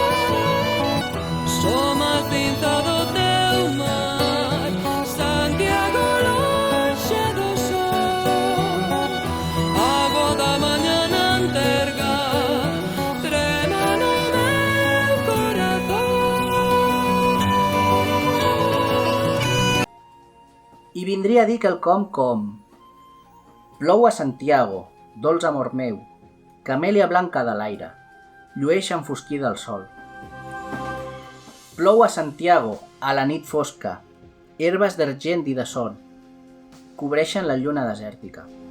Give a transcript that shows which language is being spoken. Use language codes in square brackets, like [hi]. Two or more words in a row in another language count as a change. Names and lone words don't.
[gl] soma tinta do teu mar, Santiago lonxe do sol, água da mañá na anterga, trena no meu corazón. [ca] I vindria a dir quelcom com: plou a Santiago, dolç amor meu, camèlia blanca de l'aire, llueix enfosquida al sol. Plou a Santiago, a la nit fosca, herbes d'argent i de son, cobreixen la lluna desèrtica.